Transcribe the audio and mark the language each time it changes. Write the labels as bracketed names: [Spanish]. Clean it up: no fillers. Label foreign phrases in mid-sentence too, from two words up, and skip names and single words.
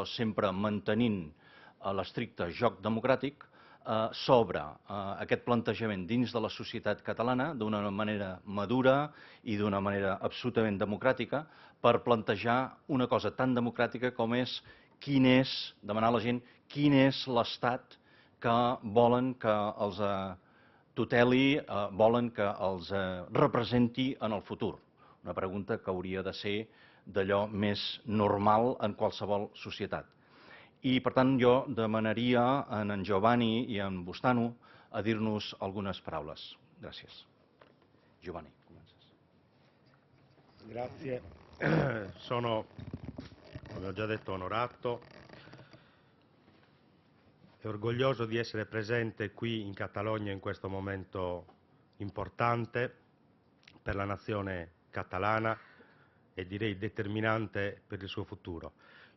[Catalan] sempre mantenint l'estricte joc democràtic, sobre aquest plantejament dins de la societat catalana d'una manera madura i d'una manera absolutament democràtica per plantejar una cosa tan democràtica com és demanar a la gent quin és l'estat que volen que els tuteli, volen que els representi en el futur. Una pregunta que hauria de ser d'allò més normal en qualsevol societat. I, per tant, jo demanaria a en Giovanni i a en Bustano a dir-nos algunes paraules. Gràcies. Giovanni, comences. [Italian] Grazie. Sono, come ho già detto, onorato e orgoglioso di essere presente qui in Catalogna in questo momento importante per la nazione catalana e direi determinante per il suo futuro.